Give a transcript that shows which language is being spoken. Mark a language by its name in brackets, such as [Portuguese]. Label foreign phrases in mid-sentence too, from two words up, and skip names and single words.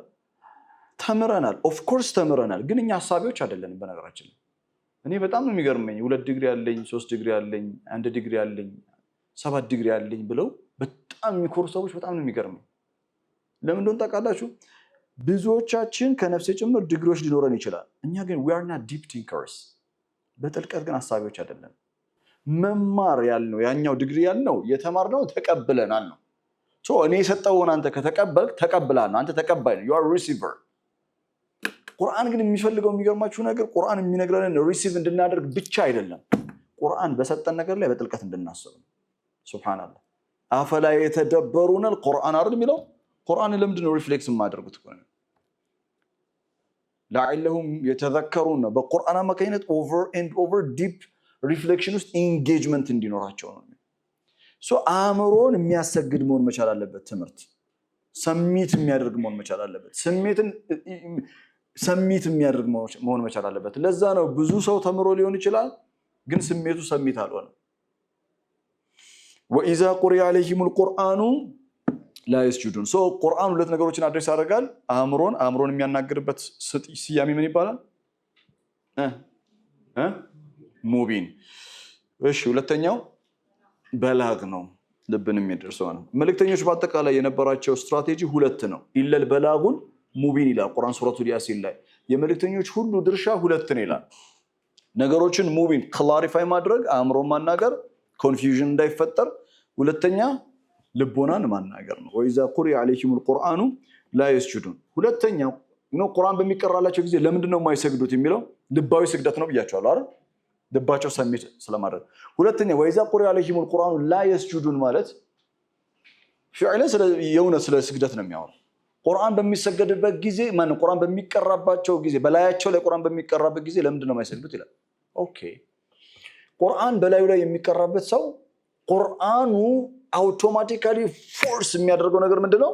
[Amharic] ተምረናል። [English] of course [Amharic] ተምረናል። ግን እኛ ሐሳቢዎች አይደለንም። በነገራችን እኔ በጣም ነው የሚገርመኝ 2 ዲግሪ ያለኝ 3 ዲግሪ ያለኝ 1 ዲግሪ ያለኝ 7 ዲግሪ ያለኝ ብለው በጣም የሚኮሩ ሰዎች በጣም ነው የሚገርመኝ። ለምን እንደሆነ ታውቃላችሁ? ብዙዎቻችን ከነፍሴ ጭምር ዲግሪዎች ሊኖረን ይችላል። እኛ ግን [English] we are not deep thinkers [Amharic] በጥልቀት ግን ሐሳቢዎች አይደለም። መማር ያልነው ያኛው ዲግሪ ያልነው የተማርነው ተቀብለናል ነው። እኔ የሰጠውን አንተ ከተቀበልክ ተቀብለሃል ነው። አንተ ተቀባይ ነው። [English] you are receiver። [Amharic] ቁርአን ግን የሚፈልገው የሚገርማችሁ ነገር ቁርአን የሚነግረንን ሪሲቭ እንድናደርግ ብቻ አይደለም። ቁርአን በሰጠን ነገር ላይ በጥልቀት እንድናስብ ነው። ሱብሃንአላህ [Arabic] أفلا يتدبرون القرآن [Amharic] አይደል የሚለው ቁርአን ለምንድን ነው ሪፍሌክስ የማያደርጉት? [Arabic] لعلهم يتذكرون [Amharic] በቁርአን አማካኝነት [English] over and over deep reflection [Amharic] ውስጥ ኢንጌጅመንት እንዲኖራቸው ነው። አእምሮን የሚያሰግድ መሆን መቻል አለበት። ትምህርት ሰሚት የሚያደርግ መሆን መቻል አለበት። ሰሚት የሚያደርግ መሆን መቻል አለበት። ለዛ ነው ብዙ ሰው ተምሮ ሊሆን ይችላል ግን ስሜቱ ሰሚት አልሆነም። [Arabic] وإذا قرئ عليهم القرآن لا يسجدون [Amharic] ቁርአን ሁለት ነገሮችን አድሬስ ያደርጋል። አእምሮን የሚያናግርበት ስያሜ ምን ይባላል? ሙቢን። እሺ ሁለተኛው በላግ ነው፣ ልብን የሚደርሰው ነው። መልእክተኞች በአጠቃላይ የነበራቸው ስትራቴጂ 2 ነው። [Arabic] إلا البلاغ المبين [Amharic] ይላል ቁርአን ሱረቱል ያሲን ላይ። የመልእክተኞች ሁሉ ድርሻ 2 ነው ይላል። ነገሮችን ሙቢን ክላሪፋይ ማድረግ፣ አእምሮን ማናገር፣ ኮንፊውዥን እንዳይፈጠር። ሁለተኛ ልቦናን ማናገር ነው። [Arabic] وإذا قرئ عليهم القرآن لا يسجدون። [Amharic] ሁለተኛው ቁርአን በሚቀራላቸው ጊዜ ለምንድን ነው የማይሰግዱት የሚለው ልባዊ ስግደት ነው ብያቸዋለሁ አይደል? ልባቸው ሰሚት ስለማድረግ። ሁለተኛ [Arabic] وإذا قرئ عليهم القرآن لا يسجدون [Amharic] ማለት ፊዕለን የእውነት ስለ ስግደት ነው የሚያወራው። ቁርአን በሚሰገድበት ጊዜ ቁርአን በሚቀራባቸው ጊዜ በላያቸው ላይ ቁርአን በሚቀራበት ጊዜ ለምንድን ነው የማይሰግዱት ይላል። ኦኬ ቁርአን በላዩ ላይ የሚቀራበት ሰው ቁርአኑ [English] automatically force [Amharic] የሚያደርገው ነገር ምንድነው?